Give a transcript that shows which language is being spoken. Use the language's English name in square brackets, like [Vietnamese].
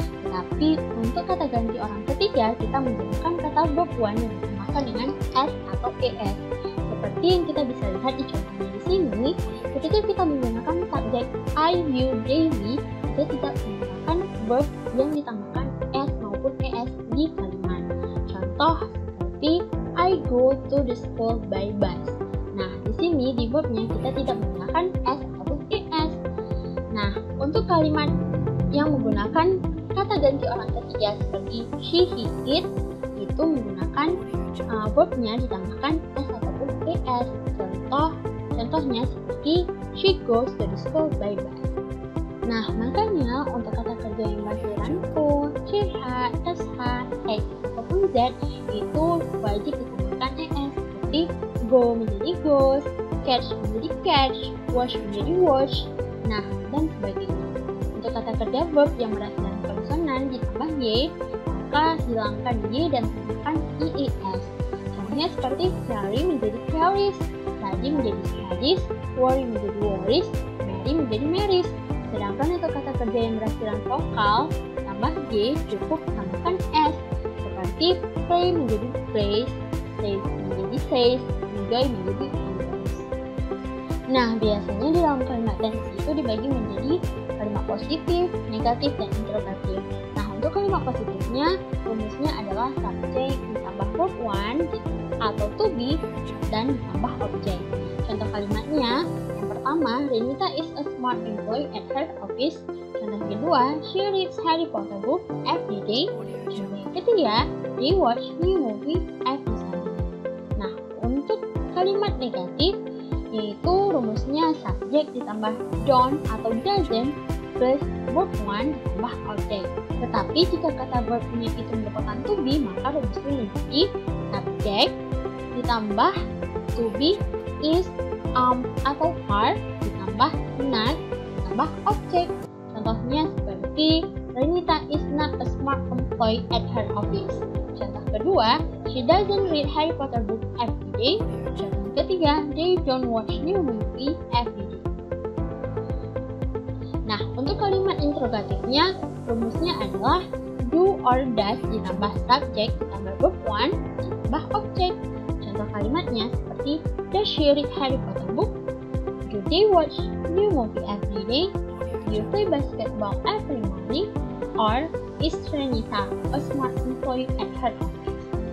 [Indonesian] Tetapi untuk kata ganti orang ketiga, kita menggunakan kata verb one yang ditambahkan dengan s atau es. Seperti yang kita bisa lihat di contohnya di sini, ketika kita menggunakan subjek I, you, they, we, kita tidak menggunakan verb yang ditambahkan s maupun es di kalimat. Contoh seperti [English] I go to the school by bus. [Indonesian] Nah, di sini di verbnya kita tidak menggunakan s ataupun es. Nah, untuk kalimat yang menggunakan kata ganti orang ketiga seperti she, he, it, itu menggunakan verbnya ditambahkan s ataupun es. Contohnya seperti [English] she goes to the school by bus. [Indonesian] Nah, makanya untuk kata kerja yang berakhiran ko, ch, sh, h, ataupun z itu wajib ditambahkan es seperti go menjadi goes, catch menjadi catch, wash menjadi wash, nah dan sebagainya. Untuk kata kerja verb yang berakhiran konsonan ditambah y, maka hilangkan y dan tambahkan ies. Contohnya seperti carry menjadi carries, study menjadi studies, worry menjadi worries, marry menjadi marries. Sedangkan untuk kata kerja yang berakhiran vokal tambah y cukup tambahkan s seperti play menjadi plays, says menjadi says, enjoy menjadi enjoys. Nah, biasanya di dalam kalimat tensi itu dibagi menjadi kalimat positif, negatif, dan interrogatif. Nah, untuk kalimat positifnya, rumusnya adalah subjek ditambah verb one atau to be dan ditambah objek. Contoh kalimatnya, yang pertama, [English] Renita is a smart employee at her office. [Indonesian] Contoh kedua, [English] she reads Harry Potter book every day. [Indonesian] Contoh yang ketiga, [English] they watch new movie every Sunday. [Indonesian] Nah, untuk kalimat negatif, yaitu rumusnya subjek ditambah don't atau doesn't plus verb one ditambah objek. Tetapi jika kata verbnya itu merupakan to be, maka rumusnya menjadi subjek ditambah to be, is, atau are ditambah not ditambah objek. Contohnya seperti [English] Renita is not a smart employee at her office. [Indonesian] Contoh kedua, [English] she doesn't read Harry Potter book every day. [Indonesian] Contoh ketiga, [English] they don't watch new movie every day. [Indonesian] Nah, untuk kalimat interrogatifnya, rumusnya adalah do or does ditambah subjek ditambah verb one ditambah objek. Contoh kalimatnya seperti [English] does she read Harry Potter book? Do they watch new movie every day? Do you play basketball every morning? Or is Renita a smart employee at her office?